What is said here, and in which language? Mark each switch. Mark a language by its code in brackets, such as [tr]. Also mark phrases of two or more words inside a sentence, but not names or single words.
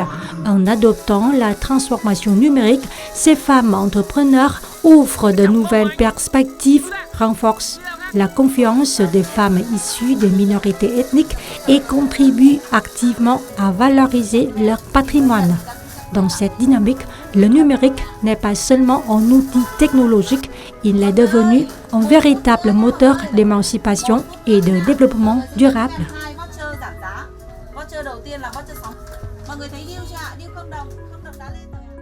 [fr] En adoptant la transformation numérique, ces femmes entrepreneurs ouvrent de nouvelles perspectives, renforcent la confiance des femmes issues des minorités ethniques et contribuent activement à valoriser leur patrimoine. Dans cette dynamique, le numérique n'est pas seulement un outil technologique, il est devenu un véritable moteur d'émancipation et de développement durable. [vi] Voucher đầu tiên là voucher 6. Mọi người thấy deal chưa ạ? Deal không đồng đã lên.